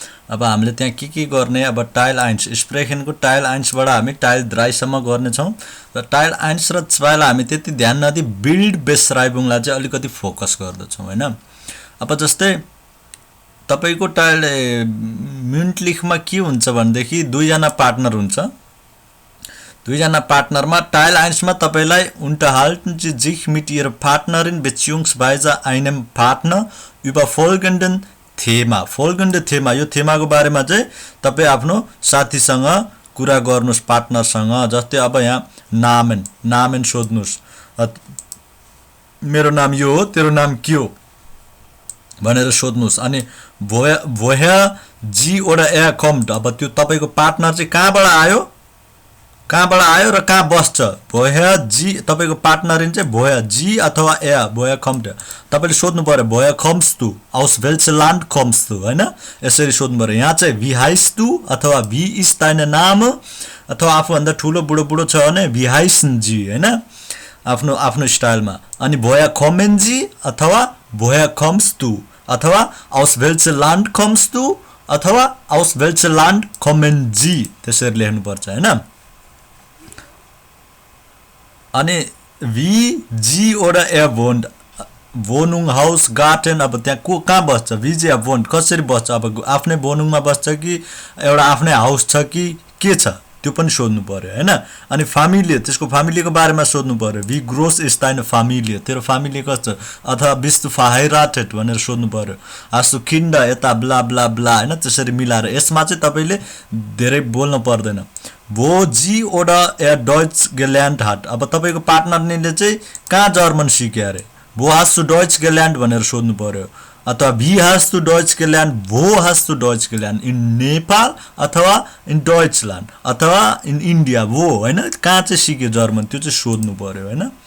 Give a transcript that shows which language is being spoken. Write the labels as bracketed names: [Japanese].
[Nepali] अब हामीले त्यहाँ के गर्ने अब टाइल 1 स्प्रेखनको टाइल 1 बाट हामी टाइल 3 सम्म गर्ने छौं र टाइल 1 र 2 लाई हामी त्यति ध्यान नदिई बिल्ड बेसराइबुङ लाई चाहिँ अलिकति फोकस गर्दछौं हैन। अब जस्तै तपाईको टाइल म्युन्टलिखमा के हुन्छ भनेदेखि दुई जना पार्टनर हुन्छ। दुई जना पार्टनरमा टाइल 1 मा तपाईलाई [German] unterhalten Sie sich mit Ihrer Partnerin bzw. einem Partner über folgenden Thema [Nepali] यो थेमाको बारेमा चाहिँ तपाई आफ्नो साथीसँग कुरा गर्नुस् पार्टनरसँग। जस्तै अब यहाँ नामेन सोध्नुस् मेरो नाम यो हो तेरो नाम के हो भनेर सोध्नुस्। अनि [German] woher जी oder er kommt [Nepali] अब त्यो तपाईको पार्टनर चाहिँ कहाँबाट आयो र कहाँ बस्छ। [German] woher जी [Nepali] तपाईको पार्टनर चाहिँ [German] woher जी अथवा er woher kommt [Nepali] तपाईले सोध्नु पर्यो [German] woher kommst du aus welchem Land kommst du [Nepali] हैन यसरी सोध्नु पर्यो। यहाँ चाहिँ [German] wie heißt du [Nepali] अथवा [German] wie ist dein Name [Nepali] अथवा आफू भन्दा ठूलो बुढो छ भने [German] wie heißen Sie [Nepali] हैन आफ्नो स्टाइलमा। [German] अनि woher kommen Sie अथवा woher kommst du अथवा aus welchem Land kommst du अथवा aus welchem Land kommen Sie [Nepali] त्यसरी लेख्नु पर्छ हैन। अनि [German] wie जी oder er wohnt Wohnung Haus Garten [Nepali] अब त्यहाँ को कहाँ बस्छ [German] wie जी wohnt [Nepali] कसरी बस्छ अब आफ्नै बोनुङमा बस्छ कि एउटा आफ्नै हाउस छ कि के छ त्यो पनि सोध्नु पर्यो हैन। अनि फ्यामिली त्यसको फ्यामिलीको बारेमा सोध्नु पर्यो [German] wie groß ist deine Familie [Nepali] तेरो फ्यामिली कस्तो अथवा [German] bist du verheiratet [Nepali] भनेर सोध्नु पर्यो। [German] hast du Kinder [Nepali] यता ब्ला ब्ला ब्ला हैन त्यसरी मिलाएर। यसमा चाहिँ तपाईले धेरै बोल्न पर्दैन। [German] wo जी oder er Deutsch gelernt hat [Nepali] अब तपाईको पार्टनरले चाहिँ कहाँ जर्मन सिक्यो अरे [German] wo hast du Deutsch gelernt [Nepali] भनेर सोध्नु पर्यो। [German] अथवा wie hast du Deutsch gelernt wo hast du Deutsch gelernt in Nepal अथवा in Deutschland अथवा in India wo [Nepali] हैन कहाँ चाहिँ सिक्यो जर्मन त्यो चाहिँ सोध्नु पर्यो हैन।